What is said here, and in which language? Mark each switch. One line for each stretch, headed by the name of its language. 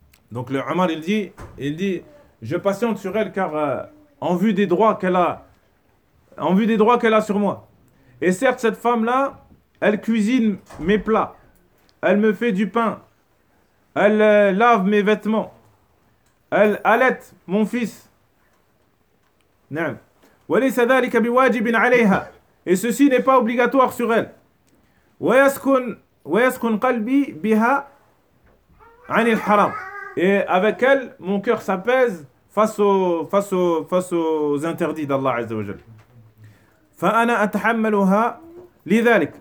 French: Donc le Omar il dit je patiente sur elle car en vue des droits qu'elle a sur moi. Et certes cette femme là elle cuisine mes plats, elle me fait du pain, elle lave mes vêtements, elle allait mon fils.
Arabic: نعم وليس ذلك بواجب عليها.
French: Et ceci n'est pas obligatoire sur elle.
Arabic: وَيَسْكُنْ قَلْبِي بِهَا عَنِ الْحَرَامِ.
French: Et avec elle, mon cœur s'apaise face aux interdits d'Allah Azza wa Jal.
Arabic: فَأَنَا أَتَحَمَّلُهَا لِذَلِكَ.